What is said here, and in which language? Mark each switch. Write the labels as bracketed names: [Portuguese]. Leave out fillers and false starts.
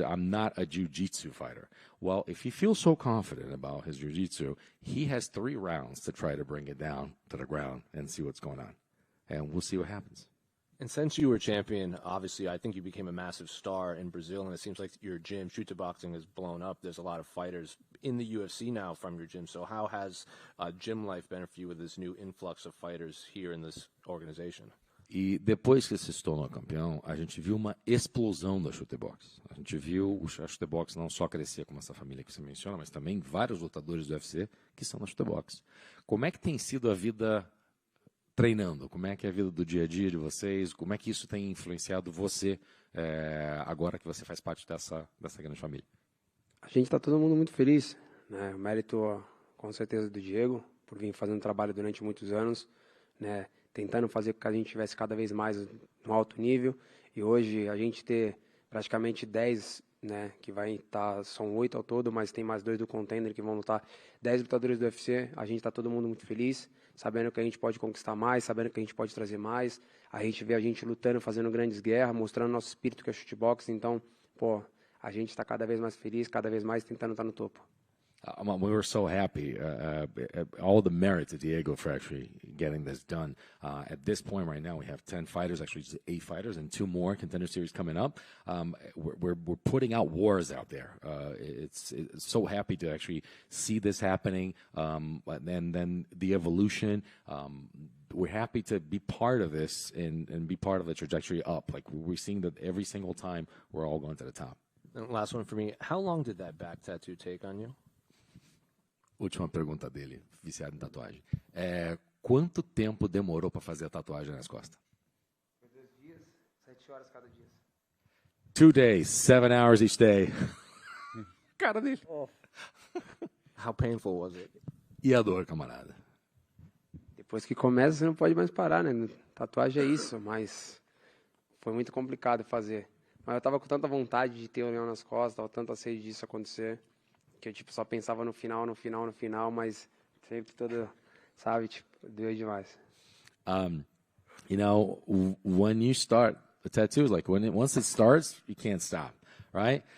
[English] I'm not a jiu-jitsu fighter. Well, if he feels so confident about his jiu-jitsu, he has 3 rounds to try to bring it down to the ground and see what's going on. And we'll see what happens. And since you were champion, obviously, I think you became a massive star in Brazil, and it seems like your gym, Chute Boxing, has blown up. There's a lot of fighters in the UFC now from your gym. So how has gym life been for you with this new influx of fighters here in this organization? [Portuguese] E depois que se tornou campeão, a gente viu uma explosão da Chute Box. A gente viu a Chute Box não só crescer como essa família que você menciona, mas também vários lutadores do UFC que são na Chute Box. Como é que tem sido a vida treinando? Como é que é a vida do dia a dia de vocês? Como é que isso tem influenciado você agora que você faz parte dessa grande família? A gente está todo mundo muito feliz, né? O mérito, com certeza, do Diego, por vir fazendo trabalho durante muitos anos, né? Tentando fazer com que a gente tivesse cada vez mais no alto nível. E hoje a gente ter praticamente 10, né? Que vai estar, são 8 ao todo, mas tem mais 2 do Contender que vão lutar, 10 lutadores do UFC. A gente está todo mundo muito feliz, sabendo que a gente pode conquistar mais, sabendo que a gente pode trazer mais. A gente vê a gente lutando, fazendo grandes guerras, mostrando nosso espírito que é chutebox. Então, a gente está cada vez mais feliz, cada vez mais tentando estar no topo. [English] We were so happy. All the merit to Diego for actually getting this done. At this point right now, we have 10 fighters, actually 8 fighters, and 2 more Contender Series coming up. We're putting out wars out there. It's so happy to actually see this happening, and then the evolution. We're happy to be part of this and be part of the trajectory up. Like we're seeing that every single time we're all going to the top. And last one for me. How long did that back tattoo take on you? [Portuguese] Última pergunta dele, viciado em tatuagem. Quanto tempo demorou para fazer a tatuagem nas costas? 2 dias, 7 horas cada dia. [English] 2 days, 7 hours each day. [Portuguese] Cara dele. [English] How painful was it? [Portuguese] E a dor, camarada? Depois que começa, você não pode mais parar, né? Tatuagem é isso, mas foi muito complicado fazer. Mas eu tava com tanta vontade de ter o leão nas costas, tava tanta sede disso acontecer, que eu só pensava no final, mas sempre todo, sabe, doeu demais. [English] You know, when you start A tattoo is like once it starts, you can't stop, right?